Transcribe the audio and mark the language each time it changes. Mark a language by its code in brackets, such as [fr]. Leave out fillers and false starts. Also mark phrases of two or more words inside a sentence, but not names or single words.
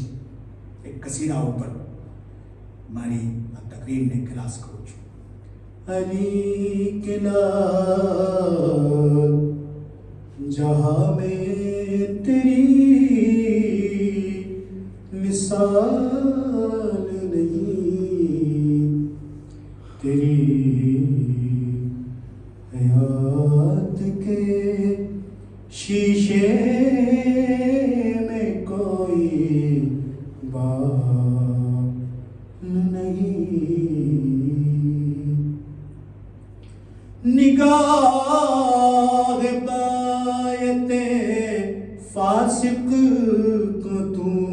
[gu] એક કસીદા ઉપર મારી આ તકરીરને ખલાસ કરું છું. [ur] علی کے نام جہاں میں تیری مثال نہیں، تیری حیات کے شیشے میں کوئی بال نہیں، نگاہ غایت فاسق کو تو